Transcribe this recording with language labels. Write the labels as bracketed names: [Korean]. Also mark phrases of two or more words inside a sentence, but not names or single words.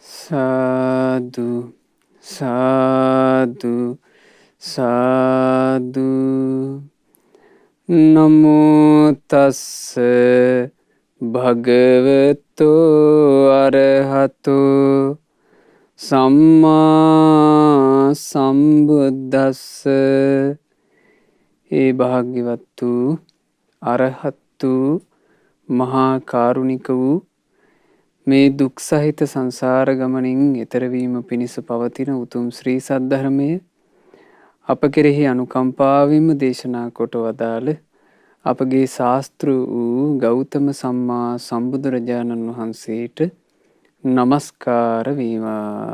[Pali] සාදු සාදු සාදු නමෝ තස්ස භගවතෝ අරහතෝ සම්මා සම්බුද්දස්ස. [Sinhala] ඒ භාග්‍යවත් වූ අරහත් වූ මහා කාරුණික වූ මේ දුක් සහිත සංසාර ගමනින් එතරවීම පිණිස පවතින උතුම් ශ්‍රී සද්ධර්මය අප කෙරෙහි අනුකම්පාවෙන්ම දේශනා කොට වදාළ අපගේ ශාස්තෘ වූ ගෞතම සම්මා සම්බුදුරජාණන් වහන්සේට නමස්කාර වේවා.